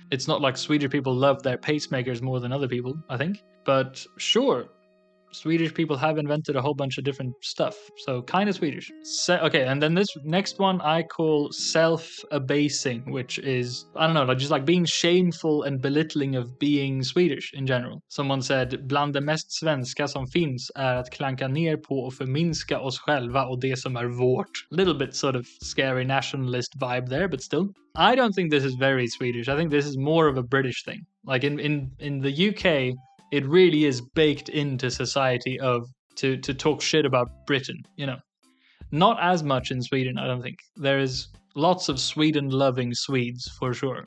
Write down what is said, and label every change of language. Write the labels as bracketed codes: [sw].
[en] It's not like Swedish people love their pacemakers more than other people, I think. But sure, Swedish people have invented a whole bunch of different stuff, so kind of Swedish. Okay, and then this next one I call self-abasing, which is, I don't know, like just like being shameful and belittling of being Swedish in general. Someone said, [sv] bland det mest svenska som finns är att klanka ner på och förminska oss själva och det som är vårt. [en] Little bit sort of scary nationalist vibe there, but still. I don't think this is very Swedish. I think this is more of a British thing. Like in the UK, it really is baked into society to talk shit about Britain, you know. Not as much in Sweden, I don't think. There is lots of Sweden-loving Swedes, for sure.